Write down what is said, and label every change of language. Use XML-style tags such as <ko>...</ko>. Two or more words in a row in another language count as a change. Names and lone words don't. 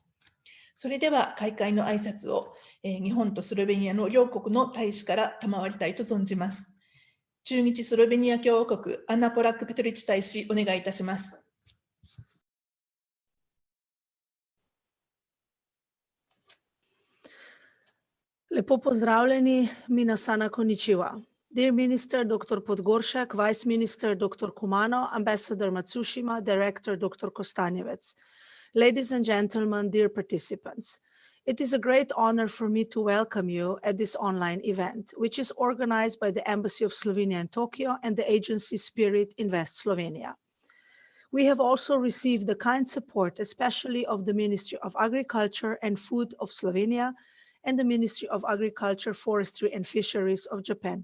<ja>それでは開会の挨拶を、日本とスロベニアの両国の大使から賜りたいと存じます。駐日スロベニア共和国アナ・ポラック・ペトリッチ大使、お願いいたします。</ja> <sl>Lepo pozdravljeni,</sl> <ja>みなさん こんにちは.</ja> <en>Dear Minister Dr. Podgoršek, Vice Minister Dr. Kumano, Ambassador Matsushima, Director Dr. Kostanjevec. Ladies and gentlemen, dear participants, it is a great honor for me to welcome you at this online event, which is organized by the Embassy of Slovenia in Tokyo and the agency SPIRIT Slovenia. We have also received the kind support, especially of the Ministry of Agriculture and Food of Slovenia and the Ministry of Agriculture, Forestry and Fisheries of Japan.</en>